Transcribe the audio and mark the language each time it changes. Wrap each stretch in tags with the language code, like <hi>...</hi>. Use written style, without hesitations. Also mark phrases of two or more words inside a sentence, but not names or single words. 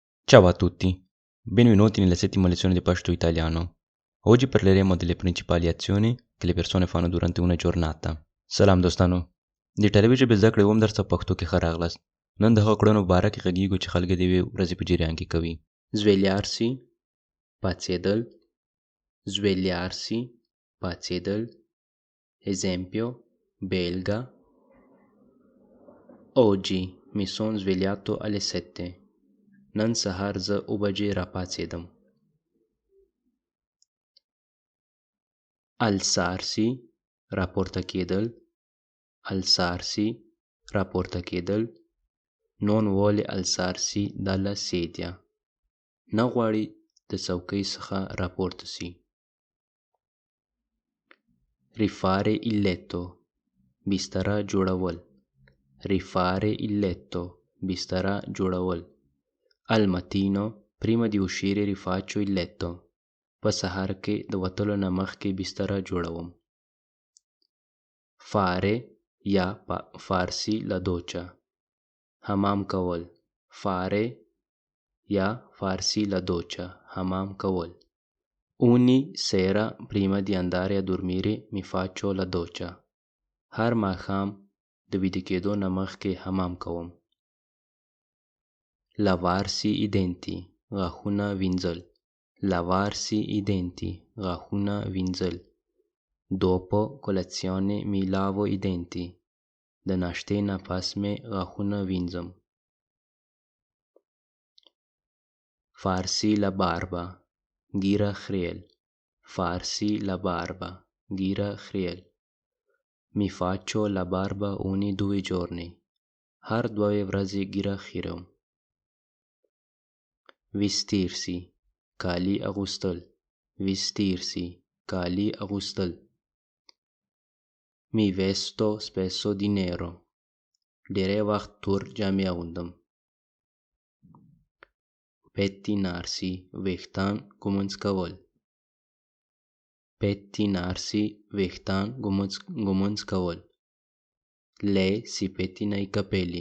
<it>Ciao a tutti, benvenuti nella settima lezione di Pashto Italiano. Oggi parleremo delle principali azioni che le persone fanno durante una giornata.</it> <ps>سلام دوستانو د ټلویزیون په زده کړې اوم درس په پښتو کې ښه راغلاست. نن د هغو کړنو په باره کې غږیږو چې خلک د یوې ورځې په جریان کې کوي.</ps> <it>Svegliarsi, pazzedel, svegliarsi, pazzedel. Esempio, belga. Oggi mi son svegliato alle 7.</it> <ps>نن سهار زه 7 بجې راپاڅېدم. Alzarsi, راپورته کېدل. Alzarsi, راپورته کېدل.</ps> <it>Non vuole alzarsi dalla sedia.</it> <ps>نه غواړي د څوکۍ څخه راپورته سي.</ps> <it>Rifare il letto,</it> <ps>بستره جوړول.</ps> <it>Rifare il letto,</it> <ps>بستره جوړول.</ps> <it>Al mattino, prima di uscire rifaccio il letto.</it> <ps>په سهار کې د وتلو نه مخکې بستره جوړوم.</ps> <it>Fare یا farsi la doccia,</it> <ps>حمام کول.</ps> <it>Fare یا farsi la doccia,</it> <ps>حمام کول.</ps> <it>Ogni sera prima di andare a dormire mi faccio la doccia.</it> <ps>هر ماښام د ویده کېدو نه مخکې حمام کوم.</ps> <it>Lavarsi i denti,</it> <ps>غاښونه وینځل.</ps> <it>Lavarsi i denti,</it> <ps>غاښونه وینځل.</ps> <it>Dopo colazione mi lavo i denti.</it> <ps>د ناشتې نه پس مې غاښونه وینځم.</ps> <it>Farsi la barba,</it> <ps>ږیره خریل.</ps> <it>Farsi la barba,</it> <ps>ږیره خریل.</ps> <it>Mi faccio la barba ogni 2 giorni.</it> <ps>هر 2 ورځې gira خیرم. Vestirsi, کالي اغوستل. Vestirsi, کالي اغوستل.</ps> <it>Mi vesto spesso di nero.</it> <ps>ډېری وخت تور جامې اغوندم. Pettinarsi, ویښتان ږمنځ کول. Pettinarsi, ویښتان ږمنځ کول.</ps> <it>Lei si pettina i capelli.</it>